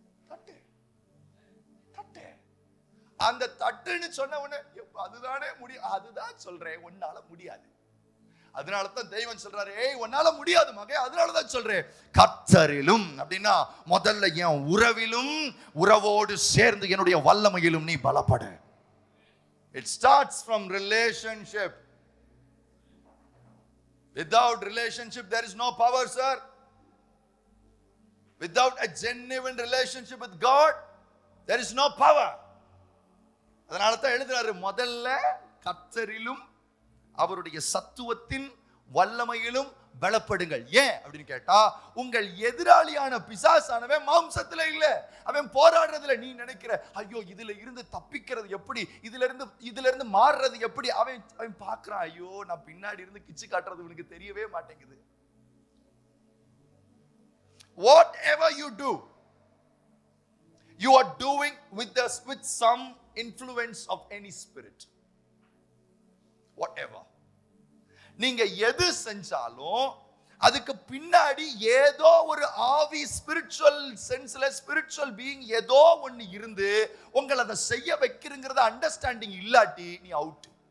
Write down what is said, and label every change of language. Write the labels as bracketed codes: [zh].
[ta] தட்டு தட்டு. அந்த தட்டுன்னு சொன்ன உடனே அதுதானே முடியும். அதுதான் சொல்றேன், உன்னால முடியாது. அதனாலதான் தெய்வம் சொல்றாரு, ஏய் உன்னால முடியாது மகே, அதனாலதான் சொல்றேன் கர்த்தரிலும். அப்படின்னா முதல்ல என் உறவிலும், உறவோடு சேர்ந்து என்னுடைய வல்லமையிலும் நீ பலப்படு. [en] It starts from relationship. Without relationship there is no power, sir. Without a genuine relationship with God there is no power. [ta] அதனால தான் எழுதுறாரு, முதல்ல கர்த்தரிலும் அவருடைய சத்துவத்தின் வல்லமையிலும் பலப்படுங்கள். ஏன் அப்படின்னு கேட்டா, உங்கள் எதிராளியான பிசாசானவன் மாம்சத்துல இல்ல, அவன் போராடுறதுல. நீ நினைக்கிற ஐயோ இதுல இருந்து தப்பிக்கிறது எப்படி, இதுல இருந்து மாறுறது எப்படி, அவன் பார்க்கறான், ஐயோ நான் பின்னாடி இருந்து கிச்சு காட்டுறது உனக்கு தெரியவே மாட்டேங்குது. [en] Whatever you do, you are doing with some influence of any spirit. [ta] Whatever நீங்க எது செஞ்சாலும் அதுக்கு பின்னாடி ஏதோ ஒரு ஆவி, ஸ்பிரிச்சுவல் சென்ஸ்ல, ஸ்பிரிச்சுவல் பீயிங் ஏதோ ஒன்னு இருந்து உங்களை அதை செய்ய வைக்கிறங்கிறத அண்டர்ஸ்டாண்டிங் இல்லாட்டி நீ அவுட்.